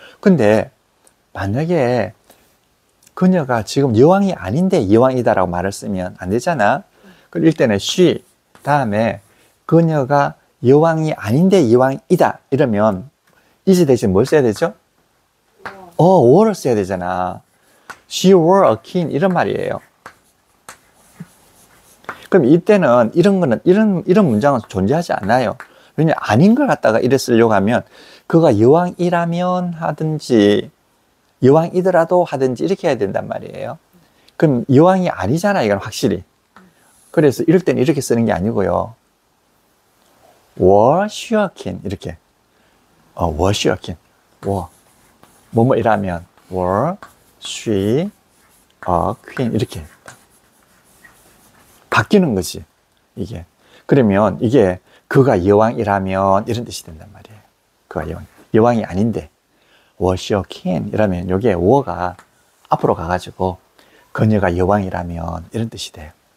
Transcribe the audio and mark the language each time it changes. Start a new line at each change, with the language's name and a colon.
Korean: 근데 만약에 그녀가 지금 여왕이 아닌데 여왕이다라고 말을 쓰면 안 되잖아. 그럴 때는 she 다음에 그녀가 여왕이 아닌데 여왕이다 이러면 is 대신 뭘 써야 되죠? were를 써야 되잖아.
English: She were a king
Korean: 이런 말이에요. 그럼 이때는 이런 문장은 존재하지 않아요. 왜냐 아닌 걸 갖다가 이래 쓰려고 하면 그가 여왕이라면 하든지 여왕이더라도 하든지 이렇게 해야 된단 말이에요. 그럼 여왕이 아니잖아 이건 확실히. 그래서 이럴 때는 이렇게 쓰는 게 아니고요.
English: were she a king
Korean: 이렇게.
English: were she a king.
Korean: 뭐뭐 이라면
English: were she a queen
Korean: 이렇게 바뀌는 거지 이게. 그러면 이게 그가 여왕이라면 이런 뜻이 된단 말이에요. 그가 여왕이 아닌데
English: were she a king
Korean: 이라면 여기에 were가 앞으로 가가지고 그녀가 여왕이라면 이런 뜻이 돼요.